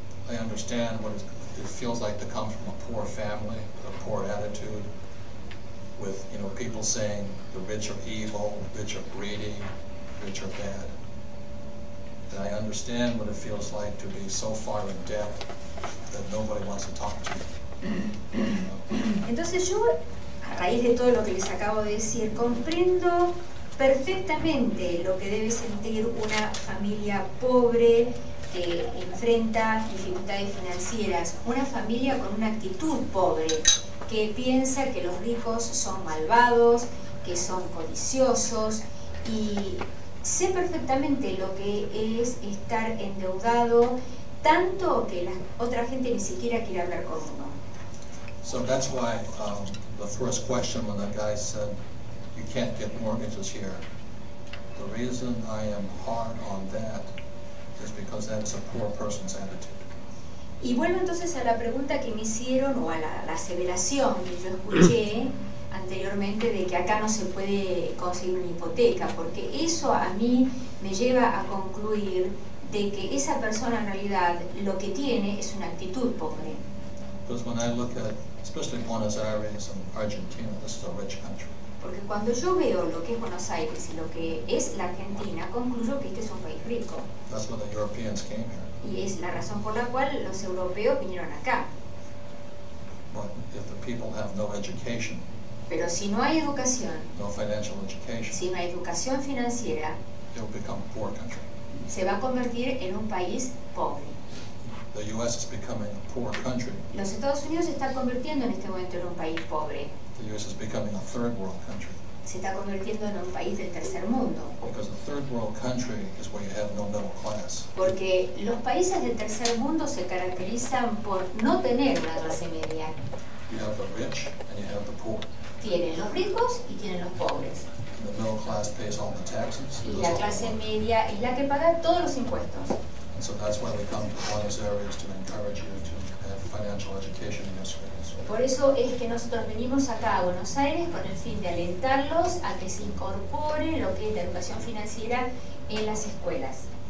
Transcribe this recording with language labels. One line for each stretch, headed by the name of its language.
English: I understand what it feels like to come from a poor family, with a poor attitude, with people saying the rich are evil, the rich are greedy, the rich are bad. And I understand what it feels like to be so far in debt that nobody wants to talk to you.
Spanish: Entonces yo, a raíz de todo lo que les acabo de decir, comprendo perfectamente lo que debe sentir una familia pobre que enfrenta dificultades financieras, una familia con una actitud pobre, que piensa que los ricos son malvados, que son codiciosos, y sé perfectamente lo que es estar endeudado tanto que la otra gente ni siquiera quiere hablar con uno.
English: So that's why the first question when that guy said, you can't get mortgages here, the reason I am hard on that is because that is a poor person's attitude.
Spanish: Y vuelvo entonces a la pregunta que me hicieron, o a la aseveración que yo escuché anteriormente de que acá no se puede conseguir una hipoteca, porque eso a mí me lleva a concluir de que esa persona en realidad lo que tiene es una actitud pobre.
English: Because when I look at, especially Buenos Aires and Argentina, this is a rich country.
Spanish: Porque cuando yo veo lo que es Buenos Aires y lo que es la Argentina, concluyo que este es un país rico.
English: That's why the Europeans came here.
Spanish: Y es la razón por la cual los europeos vinieron acá.
English: But if the people have no education,
Spanish: Pero si no hay educación,
English: no financial education,
Spanish: si no hay educación financiera,
English: it will become a poor country.
Spanish: se va a convertir en un país pobre.
English: The U.S. is becoming a poor country.
Spanish: Los Estados Unidos se están convirtiendo en este momento en un país pobre.
English: The U.S. is becoming a third world country.
Spanish: Se está convirtiendo en un país del tercer mundo.
English: Because a third world country is where you have no middle class.
Spanish: Porque los países del tercer mundo se caracterizan por no tener una clase media.
English: You have the rich and you have the poor.
Spanish: Tienen los ricos y tienen los pobres.
English: And the middle class pays all the taxes.
Spanish: Y la clase media es la que paga todos los impuestos.
English: And And so that's why we come to Buenos Aires, to encourage you to have financial education in your schools.
Spanish: Por eso es que nosotros venimos acá a Buenos Aires con el fin de alentarlos a que se incorpore lo que es la educación financiera en las escuelas.